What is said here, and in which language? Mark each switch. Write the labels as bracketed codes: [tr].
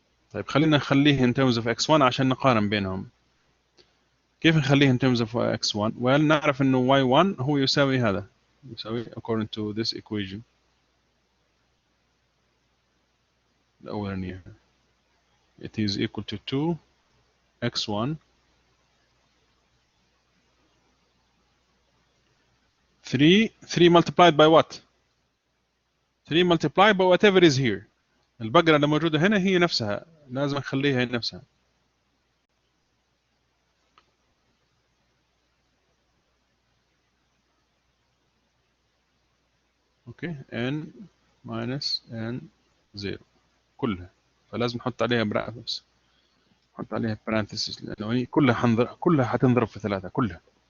[ar] طيب خلينا نخليه [en] in terms of x1 [ar] عشان نقارن بينهم. كيف نخليه [en] in terms of x1؟ [ar] well نعرف انه y1 هو يساوي هذا، يساوي [en] according to this equation [ar] الأولانية. [en] It is equal to 2x1 3 multiplied by what? 3 multiplied by whatever is here. [ar] البقرة اللي موجودة هنا هي نفسها، لازم نخليها هي نفسها. اوكي [en] n minus n0 [ar] كلها، فلازم نحط عليها بس نحط عليها parenthesis لانه هي كلها حتنضرب في 3 كلها.